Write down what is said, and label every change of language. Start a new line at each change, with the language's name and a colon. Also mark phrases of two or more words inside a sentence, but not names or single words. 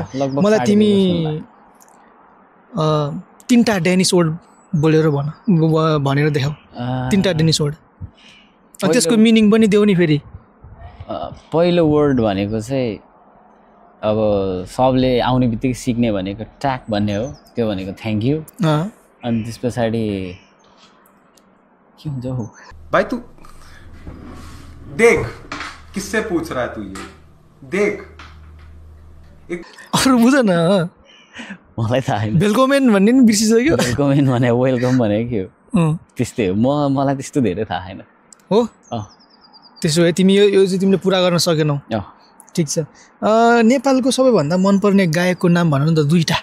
Nepali: मलाई तिमी 3टा
English: Danish word
Nepali: बोलेर भनेर देखाऊ, 3टा
English: Danish word.
Nepali: त्यसको मिनिङ पनि देऊ नि फेरि। पहिलो वर्ड भनेको चाहिँ अब सबले आउने बित्तिकै सिक्ने भनेको ट्याक भन्ने हो, त्यो भनेको
English: thank you.
Nepali: अनि त्यस पछाडि
Hindi: क्यों जाओ भाई तू देख किससे पूछ रहा है तू, ये देख
Nepali: अरू बुझ न। मलाई थाहा छैन, वेलकमेन भन्ने नि बिर्सिसक्यो। वेलकमेन भने वेलकम भनेको के हो, त्यस्तै हो। मलाई त्यस्तो धेरै थाहा छैन हो। त्यसो भए तिमी यो चाहिँ तिमीले पुरा गर्न सकेनौ। ठिक छ। नेपालको सबैभन्दा मनपर्ने गायकको नाम भन न त, 2टा